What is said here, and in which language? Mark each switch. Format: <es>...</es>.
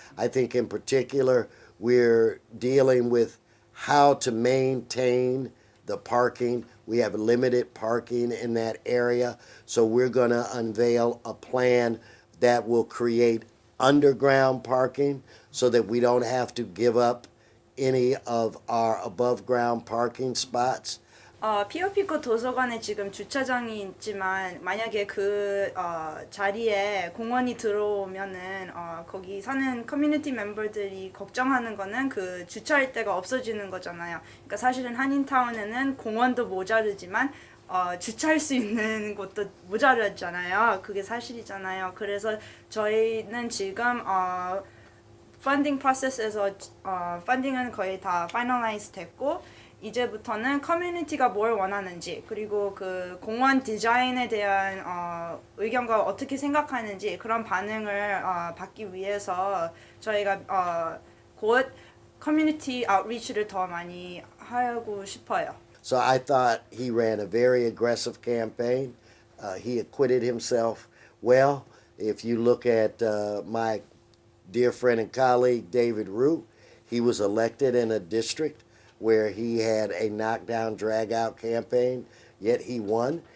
<en>I think in particular, we're dealing with how to maintain the parking. We have limited parking in that area, so we're going to unveil a plan that will create underground parking so that we don't have to give up any of our above ground parking spots.</en> <ko>POP코 도서관에 지금 주차장이 있지만 만약에 그 자리에 공원이 들어오면은 거기 사는 커뮤니티 멤버들이 걱정하는 거는 그 주차할 데가 없어지는 거잖아요. 그러니까 사실은 한인타운에는 공원도 모자르지만 주차할 수 있는 곳도 모자르잖아요. 그게 사실이잖아요. 그래서 저희는 지금 펀딩 프로세스에서 펀딩은 거의 다 파이널라이즈 됐고, 이제부터는 커뮤니티가 뭘 원하는지, 그리고 그 공원 디자인에 대한 의견과 어떻게 생각하는지 그런 반응을 받기 위해서 저희가 곧 커뮤니티 아웃리치를 더 많이 하고 싶어요.</ko> <en>So I thought he ran a very aggressive campaign. He acquitted himself well. If you look at my dear friend and colleague David Root, he was elected in a district where he had a knockdown, drag-out campaign, yet he won.</en>